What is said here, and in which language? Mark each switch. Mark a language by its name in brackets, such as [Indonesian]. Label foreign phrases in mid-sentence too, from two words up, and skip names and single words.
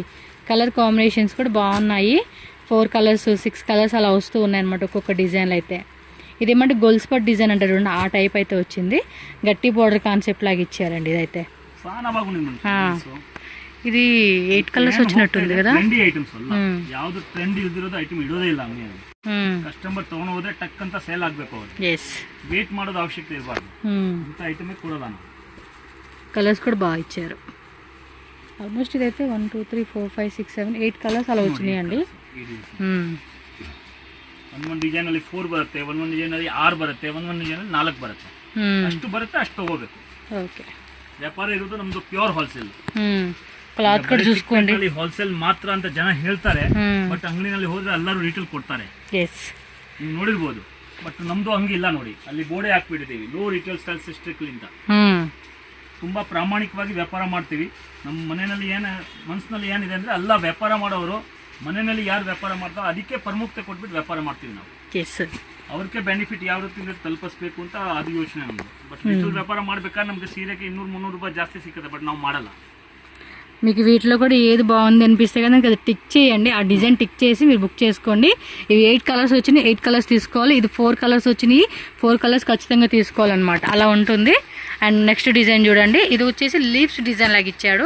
[English] colour combinations [Telugu] కూడా బాగున్నాయి. 4 కలర్స్ 6 కలర్స్ అలా వస్తూ ఉన్నాయి అనమాట ఒక్కొక్క డిజైన్లు అయితే. ఇదేమంటే గొల్స్పట్ డిజైన్ అంటారు చూడండి, ఆ టైప్ అయితే వచ్చింది. గట్టి [English] border concept [Telugu] లాగా ఇచ్చారండి ఇదైతే. ఇది 8 కలర్స్ వచ్చినట్టుంది కదా. [Kannada] ಯಾವುದು ಟ್ರೆಂಡ್ ಇಲ್ದಿರೋದು ಐಟಮ್ ಇಡೋದೇ ಇಲ್ಲ. ಕಸ್ಟಮರ್ ತಗೊಂಡು ಹೋದ್ರೆ ಟಕ್ ಅಂತ ಸೇಲ್ ಆಗಬೇಕು. ಅವರು ವೇಟ್ ಮಾಡೋದು ಅವಶ್ಯಕತೆ ಇರಬಾರ್ದು. ಇಂಥ ಐಟಮ್ ಕೊಡೋದ. [Telugu] కలర్స్ కూడా బాగా ఇచ్చారు. ఆల్మోస్ట్ ఇదైతే 1 2 3 4 5 6 7 8 కలర్స్ అలా వచ్చినాయండి. [Kannada] ಒಂದೊಂದು ಡಿಸೈನ್ ಅಲ್ಲಿ 4 ಬರುತ್ತೆ, ಒಂದೊಂದು ಡಿಸೈನ್ ಅಲ್ಲಿ 6 ಬರುತ್ತೆ, ಒಂದೊಂದು ಡಿಸೈನ್ ಅಲ್ಲಿ 4 ಬರುತ್ತೆ. ಅಷ್ಟು ಬರುತ್ತೆ ಅಷ್ಟು ತಗೋಬೇಕು. ಓಕೆ, ವ್ಯಾಪಾರ ಇರೋದು ನಮ್ದು [English] pure wholesale. [Telugu] క్లాత్ కూడ చూసుకోండి. [Kannada] ಹೋಲ್ಸೇಲ್ ಮಾತ್ರ ಅಂತ ಜನ ಹೇಳ್ತಾರೆ, ಬಟ್ ಅಂಗಡಿನಲ್ಲಿ ಹೋದ್ರೆ ಎಲ್ಲರೂ ರಿಟೇಲ್ ಕೊಡ್ತಾರೆ. ನೀವು ನೋಡಿರ್ಬೋದು ಬಟ್ ನಮ್ದು ಹಂಗಿಲ್ಲ ನೋಡಿ, ಅಲ್ಲಿ ಬೋರ್ಡೆ ಹಾಕ್ಬಿಟ್ಟಿದ್ದೀವಿ, [English] low retail style [Kannada] ಸಿಸ್ಟ್ರಿಕ್ಲಿಂದ. ತುಂಬಾ ಪ್ರಾಮಾಣಿಕವಾಗಿ ವ್ಯಾಪಾರ ಮಾಡ್ತೀವಿ. ನಮ್ಮ ಮನೆಯಲ್ಲಿ ಮನಸ್ಸಿನಲ್ಲಿ ಏನಿದೆ ಅಂದ್ರೆ ಎಲ್ಲ ವ್ಯಾಪಾರ ಮಾಡೋರು ಮನೆಯಲ್ಲಿ ಯಾರು ವ್ಯಾಪಾರ ಮಾಡ್ತಾರೋ ಅದಕ್ಕೆ ಪ್ರಮುಖತೆ ಕೊಟ್ಬಿಟ್ಟು ವ್ಯಾಪಾರ ಮಾಡ್ತೀವಿ ನಾವು. ಅವ್ರಿಗೆ ಬೆನಿಫಿಟ್ ಯಾವ ರೀತಿ ತಲುಪಿಸ್ಬೇಕು ಅಂತ ಅದು ಯೋಚನೆ ನಮ್ದು. ಬಟ್ ರಿಟೇಲ್ ವ್ಯಾಪಾರ ಮಾಡ್ಬೇಕಾದ್ರೆ ನಮ್ಗೆ ಸೀರೆಗೆ 200-300 [Telugu] రూపాయలు జాస్తి సిక్కుతుంది, బట్ [Kannada] ನಾವು ಮಾಡಲ್ಲ. [Telugu] మీకు వీటిలో కూడా ఏది బాగుంది అనిపిస్తే కనుక అది టిక్ చేయండి, ఆ డిజైన్ టిక్ చేసి మీరు బుక్ చేసుకోండి. ఇవి 8 కలర్స్ వచ్చినాయి, 8 కలర్స్ తీసుకోవాలి. ఇది 4 కలర్స్ వచ్చినాయి, 4 కలర్స్ ఖచ్చితంగా తీసుకోవాలన్నమాట. అలా ఉంటుంది. అండ్ నెక్స్ట్ డిజైన్ చూడండి, ఇది వచ్చేసి [English] leaves design [Telugu] లాగా ఇచ్చాడు.